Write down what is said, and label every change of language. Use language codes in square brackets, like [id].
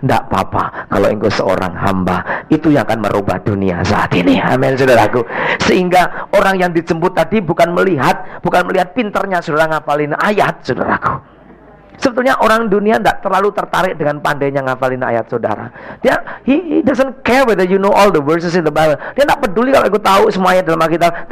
[id] Nggak apa-apa kalau engkau seorang hamba. Itu yang akan merubah dunia saat ini. Amin, saudaraku. Sehingga orang yang dijemput tadi bukan melihat pinternya saudara ngapalin ayat, saudaraku. Sebetulnya orang dunia tidak terlalu tertarik dengan pandainya ngapalin ayat saudara. [en] He doesn't care whether you know all the verses in the Bible. [id] Dia tidak peduli kalau aku tahu semua ayat dalam Alkitab.